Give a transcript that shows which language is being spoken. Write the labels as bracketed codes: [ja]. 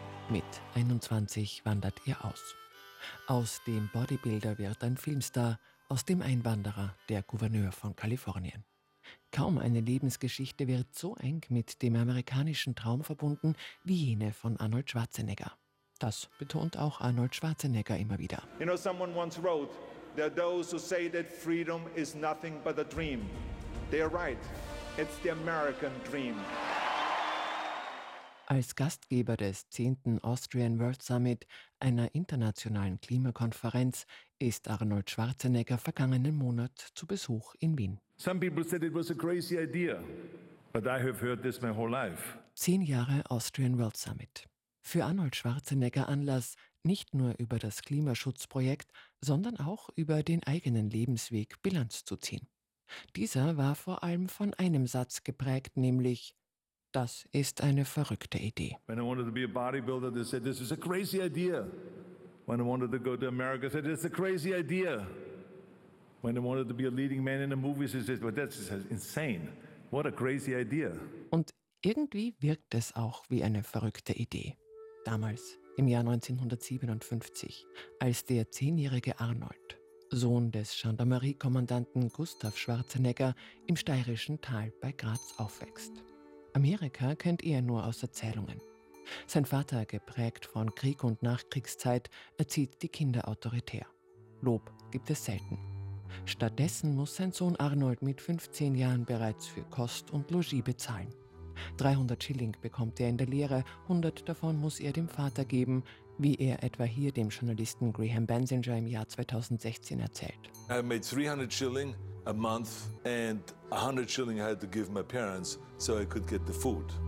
[de] Mit 21 wandert er aus. Aus dem Bodybuilder wird ein Filmstar, aus dem Einwanderer der Gouverneur von Kalifornien. Kaum eine Lebensgeschichte wird so eng mit dem amerikanischen Traum verbunden wie jene von Arnold Schwarzenegger. Das betont auch Arnold Schwarzenegger immer wieder. [en] You know, someone once wrote, there are those who say that freedom is nothing but a dream. They are right. It's the American dream. [de] Als Gastgeber des 10. Austrian World Summit, einer internationalen Klimakonferenz, ist Arnold Schwarzenegger vergangenen Monat zu Besuch in Wien. [en] Some people said it was a crazy idea, but I have heard this my whole life. [de] 10 Jahre Austrian World Summit. Für Arnold Schwarzenegger Anlass, nicht nur über das Klimaschutzprojekt, sondern auch über den eigenen Lebensweg Bilanz zu ziehen. Dieser war vor allem von einem Satz geprägt, nämlich: Das ist eine verrückte Idee. [en] When I wanted to be a bodybuilder, they said this is a crazy idea. When I wanted to go to America, they said it's a crazy idea. When I wanted to be a leading man in the movies, they said, but that's just insane. What a crazy idea. [de] Und irgendwie wirkt es auch wie eine verrückte Idee. Damals, im Jahr 1957, als der 10-jährige Arnold, Sohn des Gendarmerie-Kommandanten Gustav Schwarzenegger, im steirischen Tal bei Graz aufwächst. Amerika kennt er nur aus Erzählungen. Sein Vater, geprägt von Krieg und Nachkriegszeit, erzieht die Kinder autoritär. Lob gibt es selten. Stattdessen muss sein Sohn Arnold mit 15 Jahren bereits für Kost und Logis bezahlen. 300 Schilling bekommt er in der Lehre, 100 davon muss er dem Vater geben, wie er etwa hier dem Journalisten Graham Benzinger im Jahr 2016 erzählt. [en] I made 300 Schilling a month and 100 Schilling I had to give my parents so I could get the food.